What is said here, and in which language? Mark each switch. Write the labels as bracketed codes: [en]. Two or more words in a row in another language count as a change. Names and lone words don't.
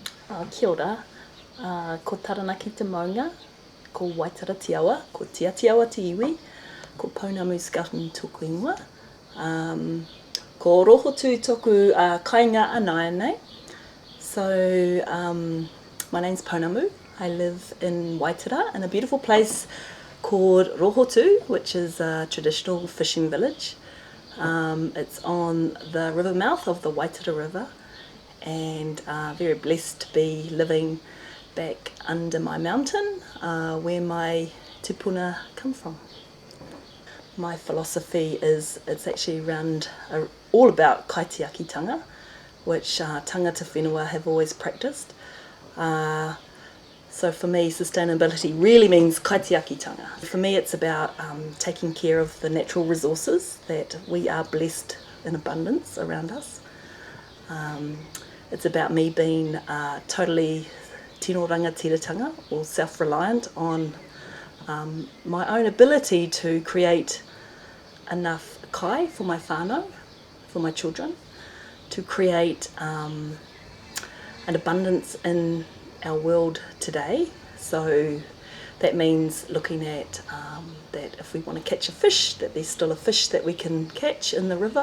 [mi] Kia ora, ko taranaki te maunga, ko Waitara te awa, ko Tia te awa te iwi, ko Pounamu Scouten tōku ingoa. Ko roho tū toku kainga anai nei. [en] So, my name's Pounamu. I live in Waitara, in a beautiful place called Rohotu, which is a traditional fishing village. It's on the river mouth of the Waitara River, and very blessed to be living back under my mountain where my tupuna come from. My philosophy is it's actually around all about kaitiakitanga, which [mi] tangata whenua [en] have always practiced. So for me, sustainability really means kaitiakitanga. For me, it's about taking care of the natural resources that we are blessed in abundance around us. It's about me being totally [mi] tino rangatiratanga, [en] or self-reliant on my own ability to create enough kai for my whānau, for my children, to create an abundance in our world today. So that means looking at that if we want to catch a fish, that there's still a fish that we can catch in the river.